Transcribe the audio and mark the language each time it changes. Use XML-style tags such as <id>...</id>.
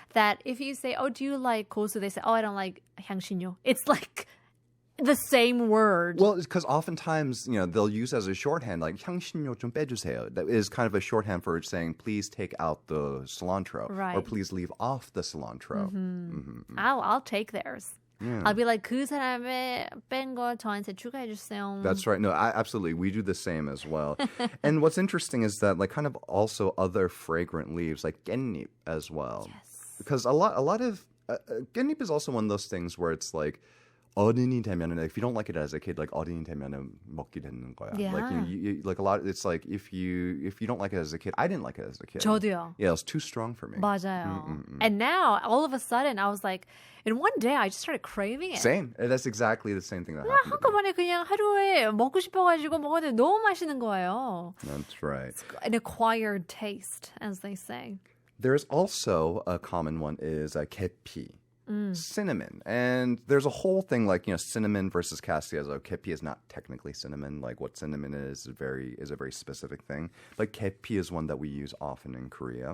<en>That if you say, "Oh, do you like 고수?" They say, "Oh, I don't like 향신료." It's like the same word. Well, because oftentimes, they'll use as a shorthand, like</en> <ko>향신료 좀 빼주세요.</ko> <en>That is kind of a shorthand for saying, please take out the cilantro. Right. Or please leave off the cilantro. I'll take theirs. Yeah. I'll be like,</en> <ko>그 사람의 뺀 거 저한테 추가해주세요.</ko> <en>That's right. No, absolutely. We do the same as well. And what's interesting is that, like, kind of also other fragrant leaves, like 깻잎 as well. Yes. Because a lot of 깻잎 is also one of those things where it's like,</en> <ko>어른이 되면은,</ko> <en>if you don't like it as a kid, like</en> <ko>어른이 되면은 먹게 되는 거야.</ko> <en>Yeah. Like you like a lot. It's like if you don't like it as a kid, I didn't like it as a kid.</en> <ko>저도요.</ko> <en>Yeah, it was too strong for me.</en> <ko>맞아요.</ko> <en>And now, all of a sudden, I was like, in one day, I just started craving it. Same. That's exactly the same thing that happened to me.</en> <ko>한꺼번에 그냥 하루에 먹고 싶어가지고 먹었는데 너무 맛있는 거예요.</ko> <en>That's right. It's an acquired taste, as they say. There's also a common one is 계피. Cinnamon. And there's a whole thing like, cinnamon versus cassia. So kepi is not technically cinnamon. Like what cinnamon is a very specific thing. But kepi is one that we use often in Korea.</en>